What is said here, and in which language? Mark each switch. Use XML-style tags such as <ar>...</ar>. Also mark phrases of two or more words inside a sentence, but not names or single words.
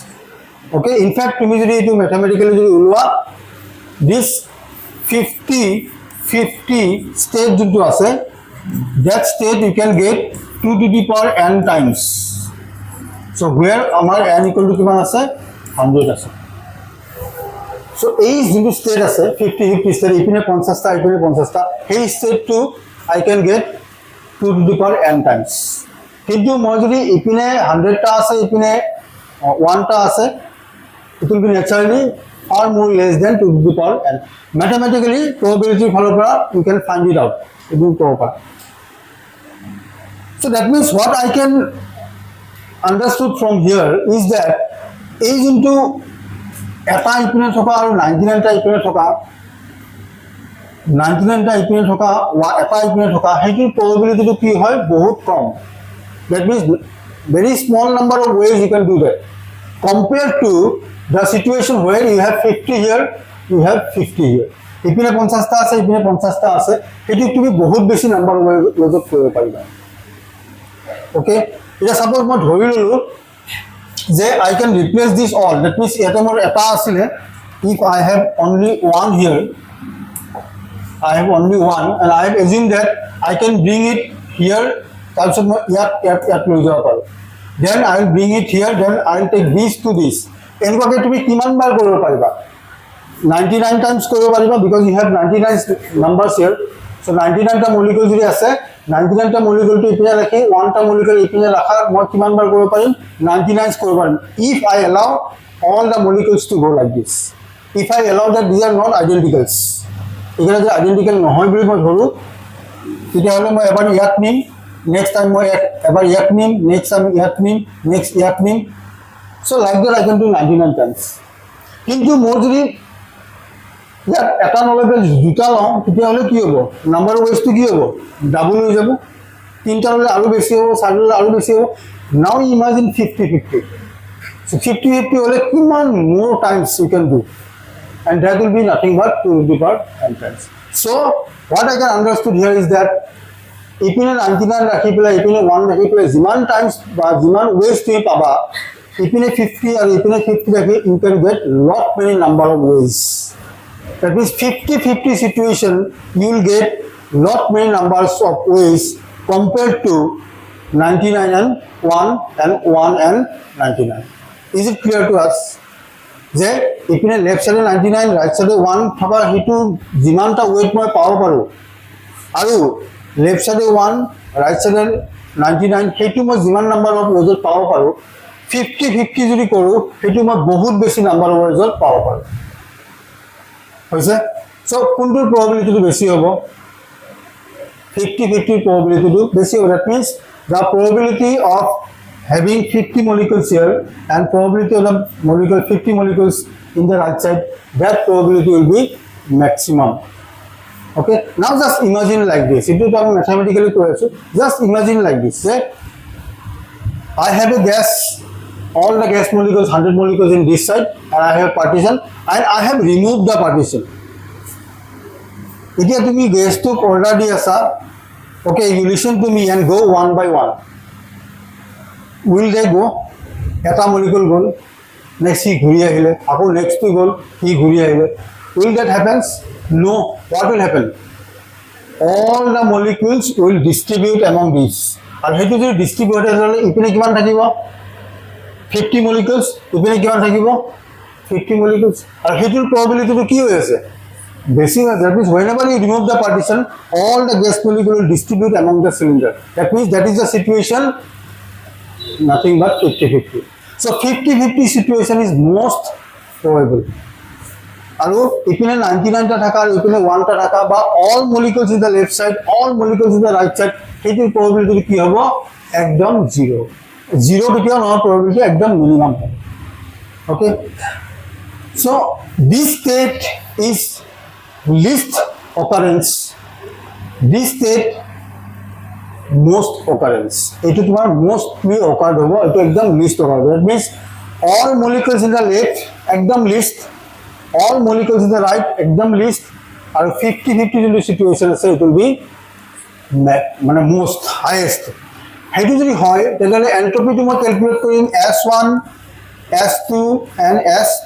<en>Okay. In fact, to me mathematically this 50 state into ase, that state you can get 2 to the power n times. So where amar n equal to</en> <as>কিমান আছে? 100 আছে. So এই যোনটো ষ্টেট আছে 50-50 ষ্টেট, ইপিনে 50টা ইপিনে 50টা, সেই ষ্টেটটো</as> <en>I can get 2 to the power n times.</en> <as>কিন্তু মই যদি ইপিনে 100টা আছে ইপিনে 1টা আছে,</as> <en>it will be naturally far more less than 2 to the power n. Mathematically probability</en> <as>ফালৰ পৰা</as> <en>you can find it out.</en> <as>এইটো ক'ব পাৰা।</as> <en>So that means what I can understood from here is that</en> <as>এই যোনটো এটা ইপিনে থকা আৰু 99টা ইপিনে থকা 99টা ইপিনে থকা এটা ইপিনে থকা সেইটোৰ probability কি হয় বহুত কম।</as> <en>That means very small number of ways you can do that compared to the situation where you have 50 here, you have 50 here.</en> <as>ইপিনে 50টা আছে ইপিনে 50টা আছে, সেইটো তুমি বহুত বেছি নাম্বাৰ ওয়েজত কৰিব পাৰিবা। ওকে, এটা সাপোজ মই ধৰি ললো যে</as> <en>I can replace this all. That means</en> <as>ইয়াতে মোৰ এটা আছিলে,</as> <en>if I have only one here, I have only one and I have assumed that I can bring it here,</en> <as>তাৰপিছত মই ইয়াত লৈ যাব পাৰোঁ,</as> <en>then I will bring it here, then I will take this to this.</en> <as>এনেকুৱাকে তুমি কিমান বাৰ কৰিব পাৰিবা? 99 times কৰিব পাৰিবা,</as> <en>because you have 99 numbers here.</en> <as>So 99টা মলিকুল যদি আছে, 99টা মলিকুলটো ইপিনে ৰাখি 1টা মলিকুল ইপিনে ৰাখাৰ মই কিমান বাৰ কৰিব পাৰিম? 99 কৰিব পাৰিম,</as> <en>if I allow all the molecules to go like this. If I allow that these are not identicals,</en> <as>এখানে যে আইডেন্টিক্যাল নহয় বুলি মই ধৰো, তেতিয়াহ'লে মই এবাৰ ইয়াত নিম,</as> <en>next time</en> <as>মই এবাৰ ইয়াত নিম,</as> <en>next time</en> <as>ইয়াত নিম, নেক্সট ইয়াত নিম।</as> <en>So like that I can do 99 times.</en> <as>কিন্তু মোৰ যদি ইয়াত এটা নলগে দুটা লওঁ, তেতিয়াহ'লে কি হ'ব? নাম্বাৰ ওয়েজটো কি হ'ব? ডাবল হৈ যাব। তিনটা ল'লে আৰু বেছি হ'ব, চাৰি ল'লে আৰু বেছি হ'ব।</as> <en>now imagine 50-50. So 50-50</en> <as>হ'লে কিমান</as> <en>more times you can do, and that will be nothing but 2 to the power n times. So what I can understood here is that</en> <as>ইপিনে 99 ৰাখি পেলাই ইপিনে 1 ৰাখি পেলাই যিমান টাইমছ বা যিমান ওয়েজ তুমি পাবা, ইপিনে 50 আৰু ইপিনে 50 ৰাখি</as> <en>you can get lot many number of ways. That means 50-50 situation you will get lot many numbers of ways compared to 99 and 1 and 1 and 99. Is it clear to us?</en> <as>যে ইপিনে লেফট সাইডে 99 রাইট সাইডে 1 থকা হেতু যিমানটা ওয়েট মই পাব পাৰো, আৰু লেফট সাইডে 1 রাইট সাইডে 99 হেতু মই যিমান নাম্বার অফ ওয়েজত পাব পাৰো, 50-50 যদি কৰো হেতু মই বহুত বেছি নাম্বার অফ ওয়েজত পাব পাৰো। হৈছে? সো কোনটোৰ probability বেছি হ'ব? 50-50 probability বেছি হ'ব।</as> <en>That means the probability of having 50 molecules here and probability of the molecule 50 molecules in the right side, that probability will be maximum. Okay, now just imagine like this. It is mathematically correct. Just imagine like this. Say I have a gas, all the gas molecules, 100 molecules in this side, and I have partition, and I have removed the partition. If you gas to order di asa, okay, you listen to me and go one by one. Will they go?</en> <as>Eta molecule gol, next he ঘুরি আহিলে, আকৌ next to gol, he ঘুরি আহিলে.</as> <en>Will that happens? No. What will happen? All the molecules will distribute among these.</en> <as>আৰু হেতু যদি ডিস্ট্রিবিউটেড হলে ইপিনে কিমান থাকিব? 50 molecules, ইপিনে কিমান থাকিব? 50 molecules. আৰু হেতুৰ probability কি হৈ আছে? বেছি হয়।</as> <en>That means whenever you remove the partition, all the gas molecules will distribute among the cylinder. That means that is the situation, nothing but 50-50. So 50-50 situation is most probable.</en> <as>আৰু ইপিনে 99টা থাকা আৰু ইপিনে 1টা থাকা, বা</as> <en>all molecules in the left side, all molecules in the right side,</en> <as>হেতুৰ probability কি হ'ব? একদম 0. 0 কেতিয়াও নহয়, probability একদম minimum হয়।</as> <en>Okay, so this state is least occurrence, this state most occurrence.</en> <as>এইটো তোমাৰ</as> <en>mostly occurred</en> <as>হ'ব, এইটো একদম</as> <en>least occurred. That means all molecules in the left ekdam least, all molecules in the right ekdam least, and 50-50 in the situation ase it will be মানে most highest.</en> <as>Hetu jodi hoy tele entropy to moi calculate korim S1, S2 and S3.</as>